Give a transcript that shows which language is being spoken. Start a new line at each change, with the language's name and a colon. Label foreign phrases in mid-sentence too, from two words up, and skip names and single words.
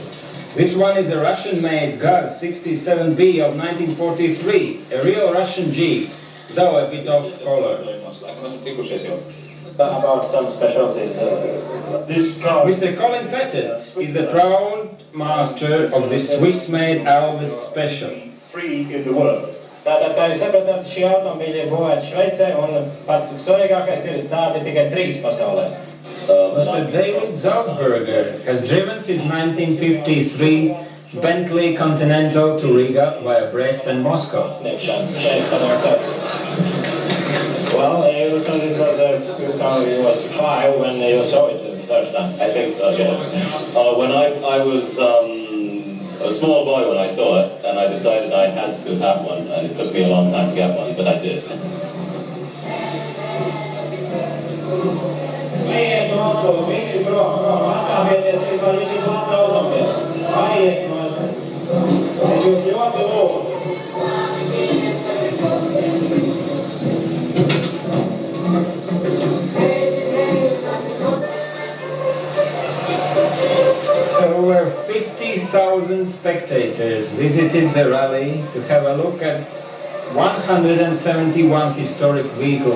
English: This one is a Russian-made Gaz 67B of 1943, a real Russian Jeep, though a bit off-color. About some specialties. This car. Mr. Colin Pettit is the proud master of the Swiss-made Alvis Special. Free in the world.
Latvian: Tātad, kā jūs saprotat, šī automobīļa ir būvēta Šveicē, un pats svarīgākais ir tādi tikai 3 pasaulē.
English: Mr. David Salzberger has driven his 1953 Bentley Continental to Riga via Brest and Moscow. Well, it was 5 when you saw it the first time. I think so, yes. When I was a small boy when I saw it, and I decided I had to have one, and it took me a long time to get one, but I did.
Latvian: Aiet no Moskavas, visi prom, atkāpieties, tikmēr jūs ir klāts automobils. Aiet no Moskavas. Es jūs ļoti lūdzu.
English: Over 50,000 spectators visited the rally to have a look at 171 historic vehicles.